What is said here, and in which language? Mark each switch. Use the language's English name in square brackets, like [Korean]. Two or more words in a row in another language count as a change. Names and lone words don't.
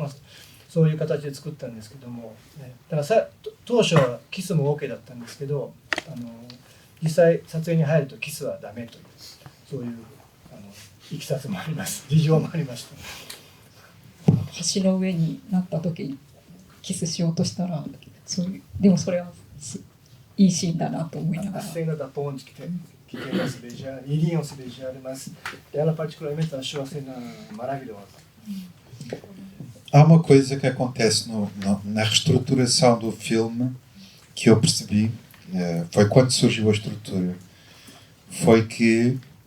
[Japanese] そういう形で作ったんですけども、だから当初はキスも OK だったんですけど、実際撮影に入るとキスはダメという、そういういきさつもあります。事情もありました。橋の上になった時にキスしようとしたら、でもそれはいいシーンだなと思いながら。 [Portuguese] Cena da ponte que iriam se beijar, mas ela particularmente achou a cena maravilhosa. Há uma coisa que acontece na reestruturação do filme que eu percebi, foi quando surgiu a estrutura, foi que